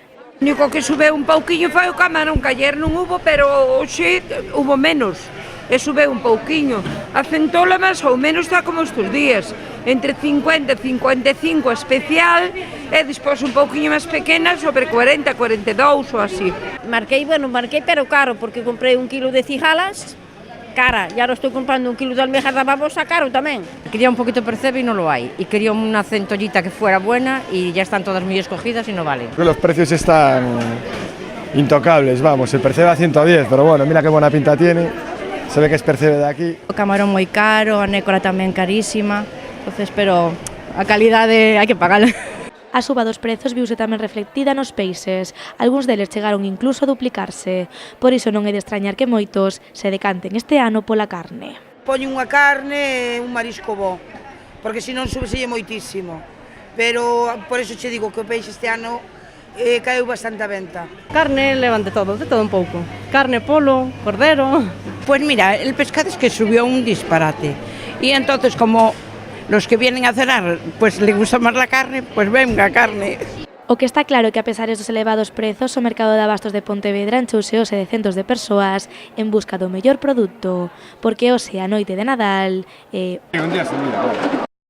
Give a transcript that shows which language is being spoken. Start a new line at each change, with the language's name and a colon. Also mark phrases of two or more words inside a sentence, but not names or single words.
Galician: O único que subeu un pouquiño foi o camarón, que ayer non hubo, pero hoxe hubo menos. E subeu un pouquiño. A centola máis ou menos está como estes días, entre 50 e 55 especial, e despois un pouquiño máis pequena, sobre 40, 42 ou así. Marquei pero caro, porque comprei 1 kilo de cigalas, cara,
Spanish: y ahora estoy comprando 1 kilo de almejas de babosa, caro también. Quería un poquito percebe y no lo hay, y quería una centollita que fuera buena y ya están todas muy escogidas y no valen. Los precios están intocables, vamos, el percebe a 110, pero bueno, mira qué buena pinta tiene, se ve que es percebe de aquí.
Galician: O camarón moi caro, a nécora tamén carísima, entonces, pero a calidade hai que pagarla. A suba dos prezos viuse tamén reflectida nos peixes, algúns deles chegaron incluso a duplicarse, por iso non é de extrañar que moitos se decanten este ano pola carne. Poño unha carne e un marisco bo, porque senón subeselle moitísimo, pero por iso che digo que o peixe este ano caeu bastante a venta. Carne levan de todo un pouco. Carne, polo, cordero.
Spanish: Pues mira, el pescado es que subió un disparate. Y entonces como los que vienen a cenar pues les gusta más la carne, pues venga carne.
Galician: O que está claro é que a pesar dos elevados prezos, o mercado de abastos de Pontevedra enchouse de centos de persoas en busca do mellor produto, porque hoxe a noite de Nadal
Spanish: Un día se mira,